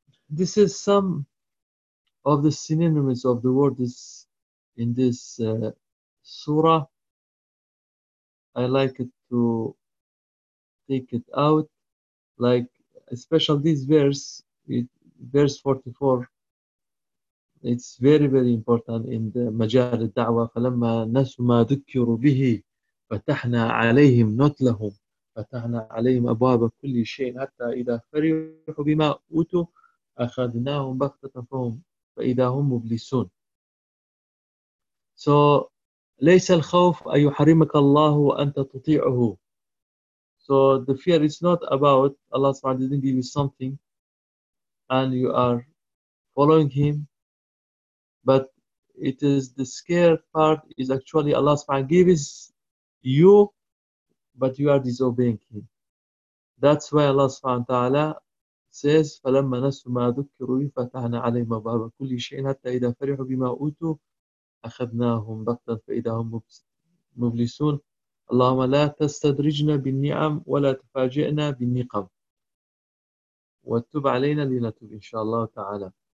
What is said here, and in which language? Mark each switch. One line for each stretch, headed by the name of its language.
English: This is some of the synonyms of the word is in this surah. I like it to take it out, like especially this verse, verse 44. It's very very important in the مجال الدعوة.
Arabic: فلما نسوا ما ذكروا به فتحنا عليهم not لهم فتحنا عليهم أبواب كل شيء حتى إذا فرحوا بما أوتوا أخذناهم بغتة فهم فإذا هم مبلسون. So ليس الخوف أن يحرمك الله وأنت تطيعه.
English: So the fear is not about Allah سبحانه didn't give you something and you are following him, but it is the scared part is actually Allah سبحانه gives you but you are disobeying him. That's why
Arabic: Allah سبحانه وتعالى says فلما نسوا ما ذكروا فتحنا عليهم أبواب كل شيء حتى إذا فرحوا بما أوتوا أخذناهم بغتة فإذا هم مبلسون. اللهم لا تستدرجنا بالنعم ولا تفاجئنا بالنقم وتب علينا لنتوب إن شاء الله تعالى.